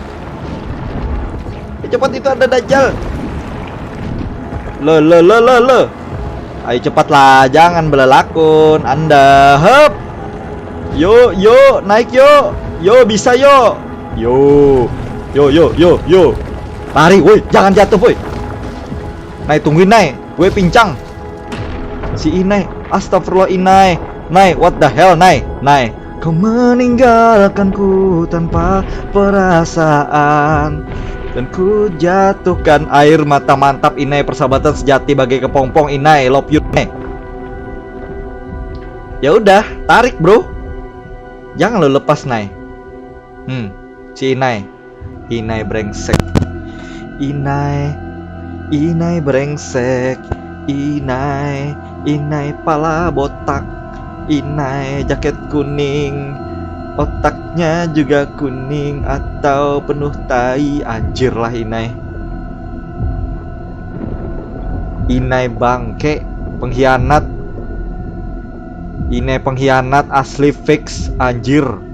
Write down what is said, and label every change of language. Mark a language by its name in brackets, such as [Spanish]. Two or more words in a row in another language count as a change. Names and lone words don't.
[Indonesian] Cepat, itu ada Dajjal. Le. Ayo cepatlah, jangan belelakun Anda. Hup. Yo, naik yo. Yo, bisa yo. Yo. Lari, woi, jangan jatuh, woi. Nai, tungguin, Nai. Gue pincang. Si Inai, astagfirullah Inai. Nai, [English] what the hell, [Indonesian] Nai? Kau meninggalkanku tanpa perasaan dan ku jatuhkan air mata. Mantap Inai, persahabatan sejati bagai kepompong Inai, [English] love you Nai. [Indonesian] Ya udah, tarik bro. Jangan lo lepas Nai. Si Inai brengsek. Inai brengsek. Inai pala botak. Inai jaket kuning, otaknya juga kuning atau penuh tai. Anjir lah Inai. Inai bangke, pengkhianat. Inai pengkhianat asli fix, anjir.